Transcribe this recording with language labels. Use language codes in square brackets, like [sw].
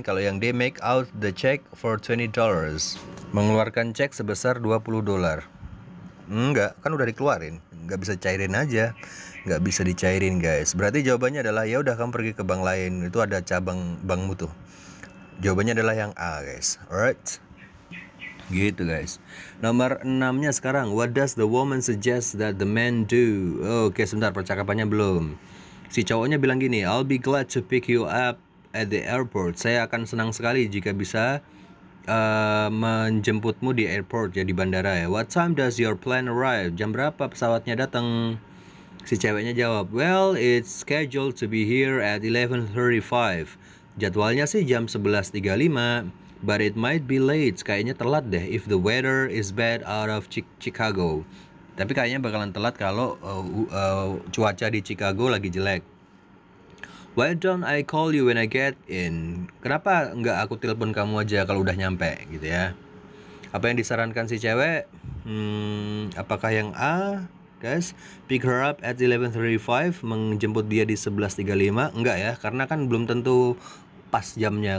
[id] Kalau yang D, [en] make out the check for $20, [id] mengeluarkan cek sebesar $20. Enggak, kan udah dikeluarin, enggak bisa cairin aja, enggak bisa dicairin guys. Berarti jawabannya adalah ya udah kamu pergi ke bank lain, itu ada cabang bankmu tuh. Jawabannya adalah yang A guys. Alright, gitu guys. Nomor 6-nya sekarang. [en] What does the woman suggest that the man do? [id] Oke, sebentar, percakapannya belum. Si cowoknya bilang gini, [en] I'll be glad to pick you up at the airport. [id] Saya akan senang sekali jika bisa menjemputmu di airport, ya di bandara ya. [en] What time does your plane arrive? [id] Jam berapa pesawatnya datang? Si ceweknya jawab, [en] well, it's scheduled to be here at 11:35. [id] Jadwalnya sih jam 11:35, [en] but it might be late. [id] Kayaknya telat deh [en] if the weather is bad out of Chicago. [id] Tapi kayaknya bakalan telat kalau cuaca di Chicago lagi jelek. [en] Why don't I call you when I get in? [id] Kenapa nggak aku telepon kamu aja kalau udah nyampe gitu ya? Apa yang disarankan si cewek? Apakah yang A, guys? [en] Pick her up at 11:35, [id] menjemput dia di 11:35? Enggak ya, karena kan belum tentu pas jamnya.